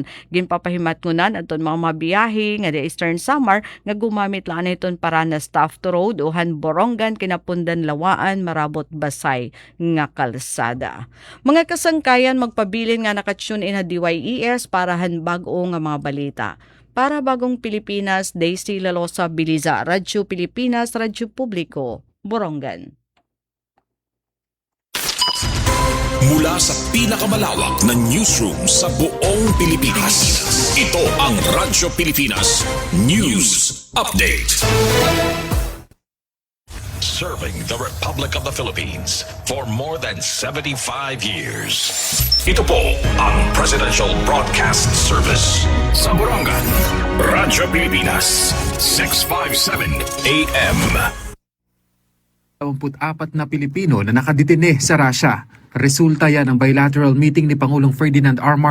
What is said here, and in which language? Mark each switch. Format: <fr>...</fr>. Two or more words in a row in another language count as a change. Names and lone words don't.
<war>Ginpapahimatngunan aton mga mabiyahe nga di Eastern Samar nga gumamit lang iton para na Staff to Road uhan Borongan kinapundan Lawaan Marabot Basay nga kalsada. Mga kasangkayan magpabilin nga nakatune in ha DYES para han bag-o nga mga balita. Para Bagong Pilipinas, Daisy Lalosa Biliza, Radyo Pilipinas, Radyo Publiko, Borongan.</war> <tl>Mula sa pinakamalawak na newsroom sa buong Pilipinas, ito ang Radyo Pilipinas News Update.</tl> <en>Serving the Republic of the Philippines for more than 75 years.</en> <tl>Ito po ang Presidential Broadcast Service sa Borongan, Radyo Pilipinas, 657 AM. 24 na Pilipino na nakadetine sa Russia. Resulta yan ng</tl> <en>bilateral meeting</en> <tl>ni Pangulong Ferdinand R.</tl>